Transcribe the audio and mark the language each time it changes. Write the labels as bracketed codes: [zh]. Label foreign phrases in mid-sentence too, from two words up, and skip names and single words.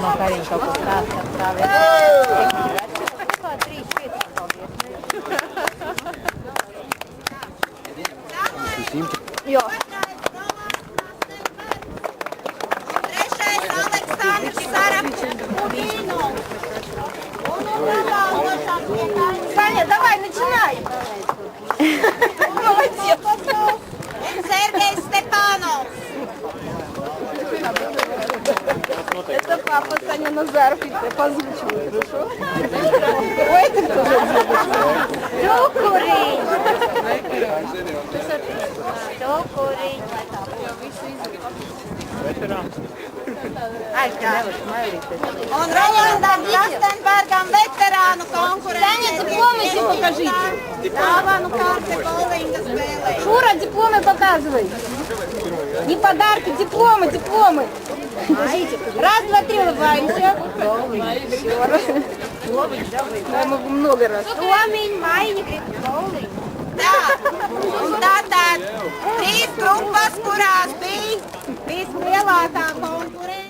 [lv] Jo. Trešais Aleksandrs Sarapodinos. Un uz apbalvošanu tiek aicināts [ru] Саня, давай, начинай. Молодец. [lv] Sergejs Stepanovs. [ru] Это папа Саня Назаров, я позвучиваю, хорошо? Ой, это кто же Чокурень. Чокурень. [lv] Un Rolandam Kastenbergam veterānu konkurence. [ru] Саня, дипломы все покажите. [lv] Dāvanu kārte bowlinga spēlē. [ru] Шура, дипломы показывай. Не подарки, дипломы, дипломы. Раз, два, три, улыбаемся. Мы много раз. [lv] Tomiņ Mainīgs bowling. Tā, un tātad trīs grupas, kurās bija vislielākā konkurence.